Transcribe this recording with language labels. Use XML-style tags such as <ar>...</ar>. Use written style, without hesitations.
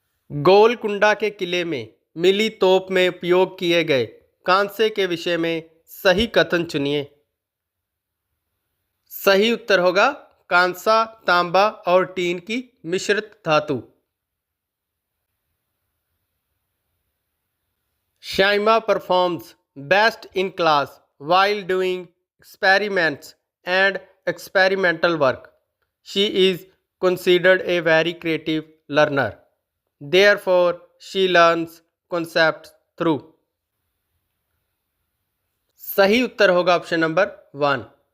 <hi>गोलकुंडा के किले में मिली तोप में उपयोग किए गए कांसे के विषय में सही कथन चुनिए। सही उत्तर होगा कांसा, तांबा और टीन की मिश्रित धातु।</hi> <en>Shaima performs best in class while doing experiments and experimental work. She is considered a very creative learner. Therefore, she learns concepts through.</en> <hi>सही उत्तर होगा ऑप्शन नंबर 1।</hi>